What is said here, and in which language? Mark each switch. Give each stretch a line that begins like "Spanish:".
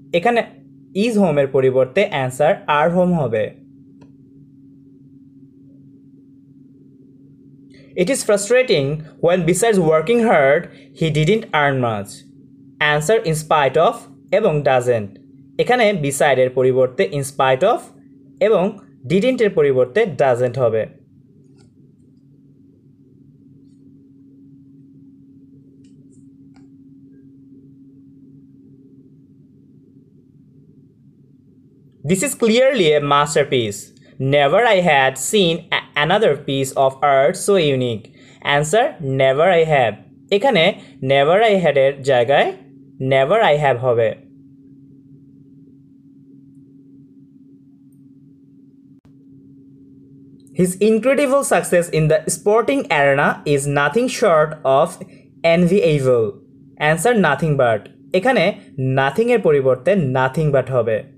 Bangla: এখানে
English: is home
Bangla: এর পরিবর্তে
English: answer are home
Bangla: হবে।
English: It is frustrating when besides working hard, he didn't earn much. Answer in spite of এবং doesn't.
Bangla: এখানে beside এর পরিবর্তে
English: in spite of
Bangla: এবং didn't এর পরিবর্তে doesn't হবে।
English: This is clearly a masterpiece. Never I had seen another piece of art so unique. Answer never I have.
Bangla: এখানে
English: never I had
Bangla: এর জায়গায়
English: never I have হবে। His incredible success in the sporting arena is nothing short of enviable. Answer nothing but.
Bangla: এখানে nothing এর পরিবর্তে nothing but হবে।